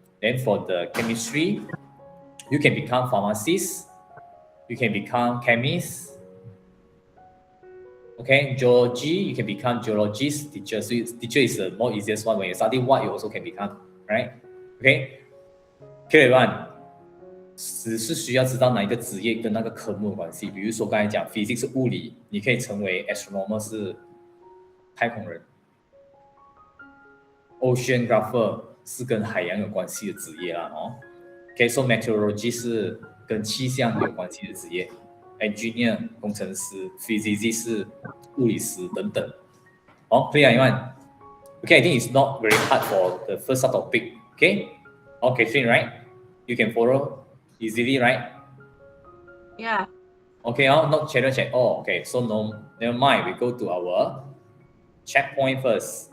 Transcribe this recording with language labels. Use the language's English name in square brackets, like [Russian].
[English] Then for the chemistry, you can become pharmacist, you can become chemist. Okay, geology, you can become geologist, teacher. So teacher is the more easiest one. When you study what, you also can become, right? Okay, everyone. [Chinese] 只是需要知道哪一个职业跟那个科目有关系。比如说刚才讲 physics 是物理，你可以成为 astronomer 是太空人 ，oceanographer 是跟海洋有关系的职业啦Okay, so meteorology 是跟气象有关系的职业 ，engineer 工程师 ，physicist 是物理师等等。 [English] clear everyone? Okay, I think it's not very hard for the first topic. Okay, right? You can follow easily, right? Yeah. Okay, not challenge at all. Okay, so never mind. We go to our checkpoint first.